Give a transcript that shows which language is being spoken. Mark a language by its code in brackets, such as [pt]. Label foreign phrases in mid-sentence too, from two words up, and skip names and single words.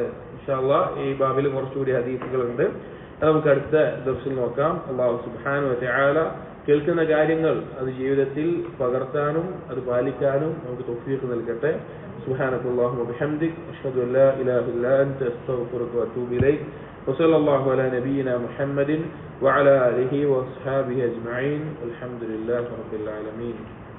[ar] إن شاء الله [ml] ഈ ബാബിൽ കുറച്ചുകൂടി ഹദീസുകളുണ്ട്, നമുക്ക് അടുത്ത ദിവസം നോക്കാം. അല്ലാഹു [ar] سبحانه وتعالى [ml] കേൾക്കുന്ന കാര്യങ്ങൾ അത് ജീവിതത്തിൽ പകർത്താനും അത് പാലിക്കാനും നമുക്ക് തൗഫീഖ് നൽകട്ടെ. [ar] سبحانك اللهم وبحمدك أشهد أن لا إله إلا أنت أستغفرك وأتوب إليك. وصلى الله على نبينا محمد وعلى آله وأصحابه أجمعين والحمد لله رب العالمين.